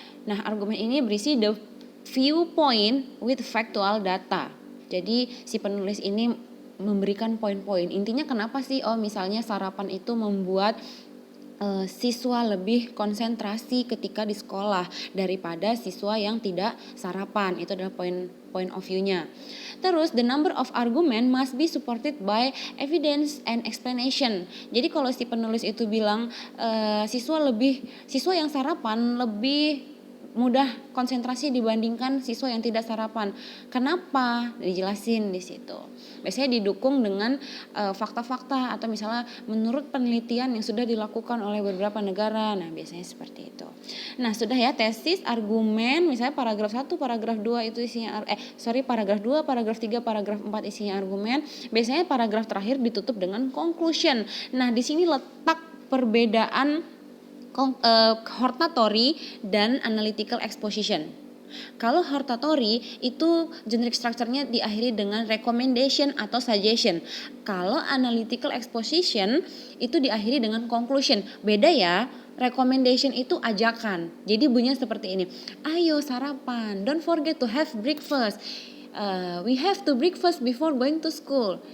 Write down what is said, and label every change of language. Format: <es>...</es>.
<id>Nah, argumen ini berisi</id> <en>the viewpoint with factual data.</en> <id>Jadi si penulis ini memberikan poin-poin. Intinya kenapa sih? Oh misalnya sarapan itu membuat siswa lebih konsentrasi ketika di sekolah daripada siswa yang tidak sarapan. Itu adalah point of view-nya.</id> <en>Terus the number of argument must be supported by evidence and explanation.</en> <id>Jadi kalau si penulis itu bilang siswa yang sarapan lebih mudah konsentrasi dibandingkan siswa yang tidak sarapan. Kenapa? Dijelasin di situ. Biasanya didukung dengan fakta-fakta atau misalnya menurut penelitian yang sudah dilakukan oleh beberapa negara. Nah, biasanya seperti itu. Nah, sudah ya tesis, argumen, misalnya paragraf 1, paragraf 2 itu isinya paragraf 2, paragraf 3, paragraf 4 isinya argumen. Biasanya paragraf terakhir ditutup dengan conclusion. Nah, di sini letak perbedaan hortatory dan analytical exposition. Kalau hortatory itu generic structure-nya diakhiri dengan recommendation atau suggestion. Kalau analytical exposition itu diakhiri dengan conclusion. Beda ya. Recommendation itu ajakan. Jadi bunyinya seperti ini. Ayo sarapan.</id> <en>Don't forget to have breakfast. We have to breakfast before going to school.</en>